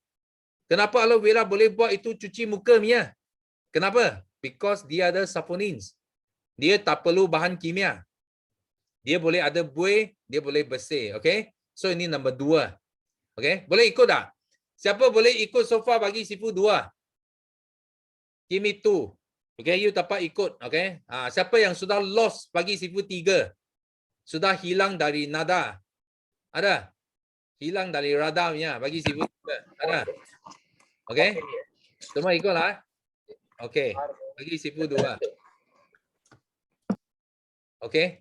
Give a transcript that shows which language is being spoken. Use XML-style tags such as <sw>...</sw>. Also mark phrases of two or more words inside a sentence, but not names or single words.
<ms>Kenapa aloe vera boleh buat itu cuci muka punya? Kenapa? Because dia ada saponins. Dia tak perlu bahan kimia. Dia boleh ada buih, dia boleh bersih. Okay? So ini number 2. Okay? Boleh ikut tak? Siapa boleh ikut</ms> <en>so far</en> <ms>bagi sifu 2?</ms> <en>Give me 2. Okay, you</en> <ms>dapat ikut.</ms> <en>Okay?</en> <ms>Siapa yang sudah lost bagi sifu 3? Sudah hilang dari nada? Ada? Hilang dari radarnya bagi sifu 3? Ada? Okay? Semua ikutlah. Okay. Bagi sifu 2. Okay?</ms>